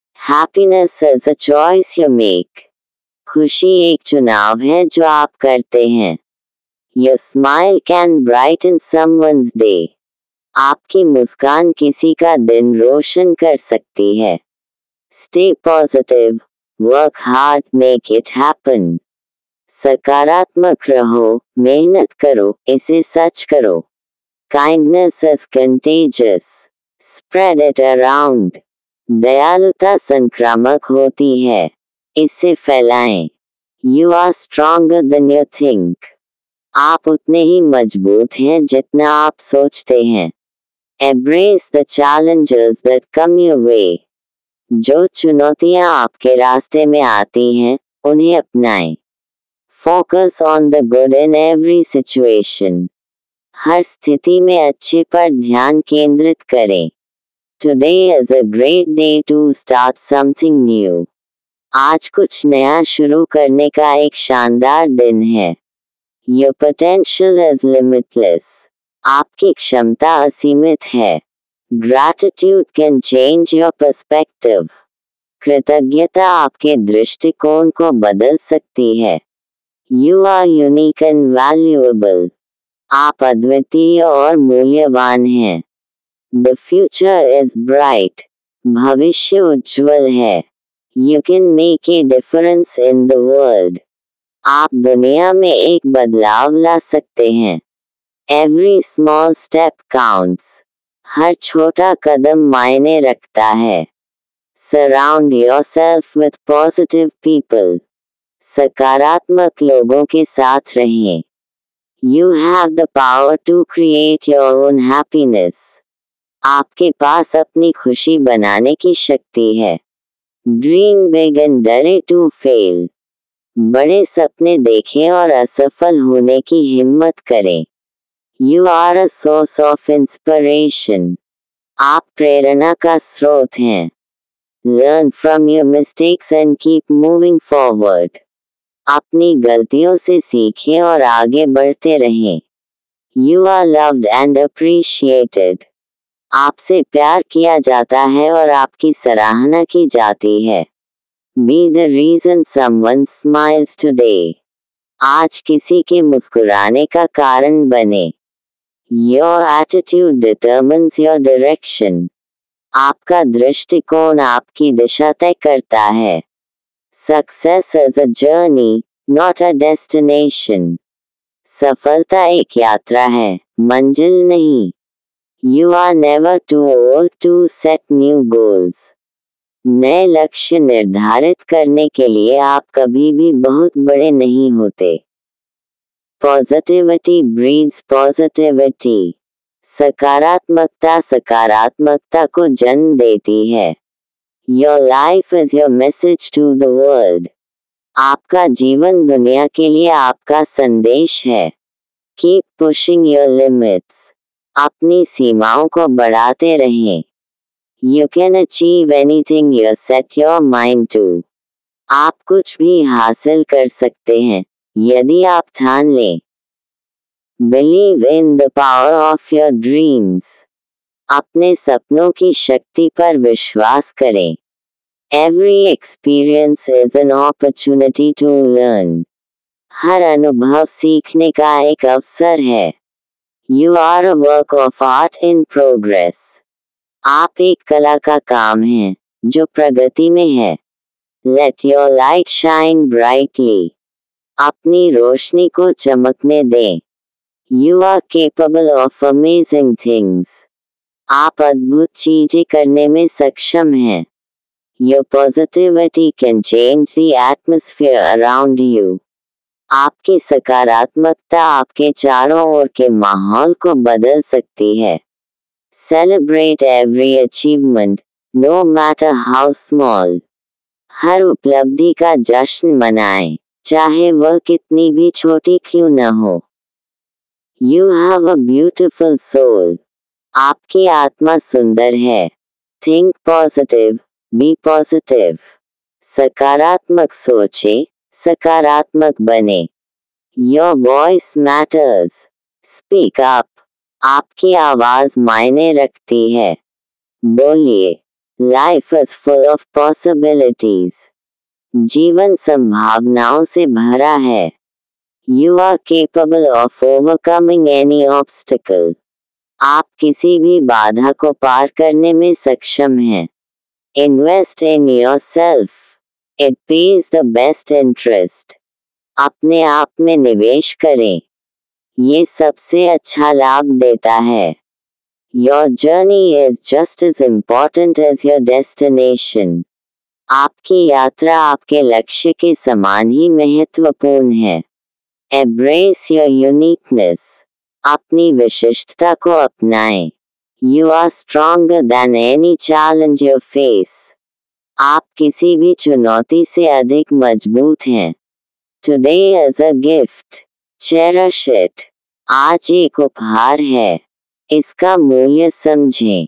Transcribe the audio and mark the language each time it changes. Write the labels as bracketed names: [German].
[English] Happiness is a choice you make. [Hindi] खुशी एक चुनाव है जो आप करते हैं। [English] Your smile can brighten someone's day. [Hindi] आपकी मुस्कान किसी का दिन रोशन कर सकती है। [English] Stay positive. Work hard, make it happen. [Hindi] सकारात्मक रहो, मेहनत करो, इसे सच करो। [English] Kindness is contagious. Spread it around. [Hindi] दयालुता संक्रामक होती है, इसे फैलाएं। [English] You are stronger than you think. [Hindi] आप उतने ही मजबूत हैं जितना आप सोचते हैं। [English] Embrace the challenges that come your way. [Hindi] जो चुनौतियां आपके रास्ते में आती हैं, उन्हें अपनाएं। [English] Focus on the good in every situation. [Hindi] हर स्थिति में अच्छे पर ध्यान केंद्रित करें। [English] Today is a great day to start something new. [Hindi] आज कुछ नया शुरू करने का एक शानदार दिन है। [English] Your potential is limitless. [Hindi] आपकी क्षमता असीमित है। [English] Gratitude can change your perspective. [Hindi] कृतज्ञता आपके दृष्टिकोण को बदल सकती है। [English] You are unique and valuable. [Hindi] आप अद्वितीय और मूल्यवान हैं। [English] The future is bright. [Hindi] भविष्य उज्ज्वल है। [English] You can make a difference in the world. [Hindi] आप दुनिया में एक बदलाव ला सकते हैं। [English] Every small step counts. [Hindi] हर छोटा कदम मायने रखता है। [English] Surround yourself with positive people. [Hindi] सकारात्मक लोगों के साथ रहें। [English] You have the power to create your own happiness. [Hindi] आपके पास अपनी खुशी बनाने की शक्ति है। [English] Dream big and dare to fail. [Hindi] बड़े सपने देखें और असफल होने की हिम्मत करें। [English] You are a source of inspiration. [Hindi] आप प्रेरणा का स्रोत हैं। [English] Learn from your mistakes and keep moving forward. [Hindi] अपनी गलतियों से सीखें और आगे बढ़ते रहें। [English] You are loved and appreciated. [Hindi] आपसे प्यार किया जाता है और आपकी सराहना की जाती है। [English] Be the reason someone smiles today. [Hindi] आज किसी के मुस्कुराने का कारण बने। [English] Your attitude determines your direction. [Hindi] आपका दृष्टिकोण आपकी दिशा तय करता है। [English] Success is a journey, not a destination. [Hindi] सफलता एक यात्रा है, मंजिल नहीं। [English] You are never too old to set new goals. [Hindi] नए लक्ष्य निर्धारित करने के लिए आप कभी भी बहुत बड़े नहीं होते। [English] Positivity breeds positivity. [Hindi] सकारात्मकता सकारात्मकता को जन्म देती है। [English] Your life is your message to the world. [Hindi] आपका जीवन दुनिया के लिए आपका संदेश है। [English] Keep pushing your limits. [Hindi] अपनी सीमाओं को बढ़ाते रहें। [English] You can achieve anything you set your mind to. [Hindi] आप कुछ भी हासिल कर सकते हैं, यदि आप ठान लें। [English] Believe in the power of your dreams. [Hindi] अपने सपनों की शक्ति पर विश्वास करें। [English] Every experience is an opportunity to learn. [Hindi] हर अनुभव सीखने का एक अवसर है। [English] You are a work of art in progress. [Hindi] आप एक कला का काम हैं, जो प्रगति में है। [English] Let your light shine brightly. [Hindi] अपनी रोशनी को चमकने दें। [English] You are capable of amazing things. [Hindi] आप अद्भुत चीजें करने में सक्षम हैं। [English] Your positivity can change the atmosphere around you. [Hindi] आपकी सकारात्मकता आपके चारों ओर के माहौल को बदल सकती है। [English] Celebrate every achievement, no matter how small. [Hindi] हर उपलब्धि का जश्न मनाएं, चाहे वह कितनी भी छोटी क्यों न हो। [English] You have a beautiful soul. [Hindi] आपकी आत्मा सुंदर है। [English] Think positive, be positive. [Hindi] सकारात्मक सोचें, सकारात्मक बने। [English] Your voice matters. Speak up. [Hindi] आपकी आवाज मायने रखती है। बोलिए। [English] Life is full of possibilities. [Hindi] जीवन संभावनाओं से भरा है। [English] You are capable of overcoming any obstacle. [Hindi] आप किसी भी बाधा को पार करने में सक्षम हैं। [English] Invest in yourself. It pays the best interest. [Hindi] अपने आप में निवेश करें। ये सबसे अच्छा लाभ देता है। [English] Your journey is just as important as your destination. [Hindi] आपकी यात्रा आपके लक्ष्य के समान ही महत्वपूर्ण है। [English] Embrace your uniqueness. [Hindi] अपनी विशिष्टता को अपनाएं। [English] You are stronger than any challenge you face. [Hindi] आप किसी भी चुनौती से अधिक मजबूत हैं। [English] Today is a gift. Cherish it. [Hindi] आज एक उपहार है। इसका मूल्य समझें।